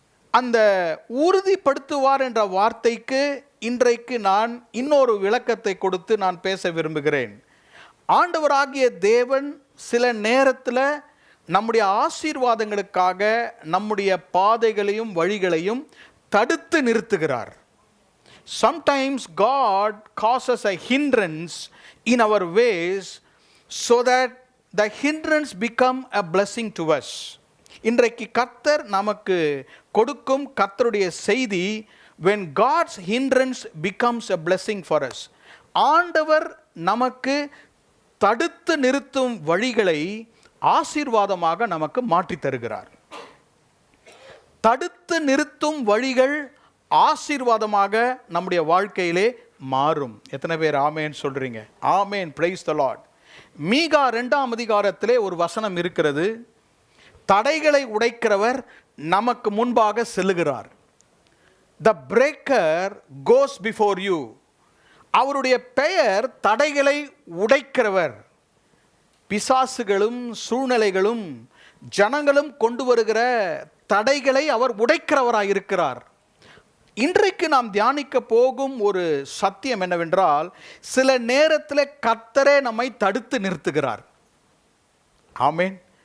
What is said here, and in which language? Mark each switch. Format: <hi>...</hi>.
<ta>அந்த உறுதிப்படுத்துவார் என்ற வார்த்தைக்கு இன்றைக்கு நான் இன்னொரு விளக்கத்தை கொடுத்து நான் பேச விரும்புகிறேன். ஆண்டவராகிய தேவன் சில நேரத்தில் நம்முடைய ஆசீர்வாதங்களுக்காக நம்முடைய பாதைகளையும் வழிகளையும் தடுத்து நிறுத்துகிறார்.</ta> <en>Sometimes God causes a hindrance in our ways so that the hindrance become a blessing to us.</en> <ta>இன்றைக்கு கர்த்தர் நமக்கு கொடுக்கும் கர்த்தருடைய செய்தி,</ta> <en>when God's hindrance becomes a blessing for us.</en> <ta>ஆண்டவர் நமக்கு தடுத்து நிறுத்தும் வழிகளை ஆசீர்வாதமாக நமக்கு மாற்றி தருகிறார். தடுத்து நிறுத்தும் வழிகள் ஆசீர்வாதமாக நம்முடைய வாழ்க்கையிலே மாறும். எத்தனை பேர் ஆமேன் சொல்றீங்க? ஆமேன்,</ta> <en>Praise the lord.</en> <ta>மீகா 2ஆம் அதிகாரத்திலே ஒரு வசனம் இருக்கிறது. தடைகளை உடைக்கிறவர் நமக்கு முன்பாக செல்லுகிறார்.</ta> <en>The breaker goes before you.</en> <ta>அவருடைய பெயர் தடைகளை உடைக்கிறவர். பிசாசுகளும் சூழ்நிலைகளும் ஜனங்களும் கொண்டு வருகிற தடைகளை அவர் உடைக்கிறவராய் இருக்கிறார். இன்றைக்கு நாம் தியானிக்க போகும் ஒரு சத்தியம் என்னவென்றால், சில நேரத்தில் கர்த்தரே நம்மை தடுத்து நிறுத்துகிறார். ஆமென்.</ta>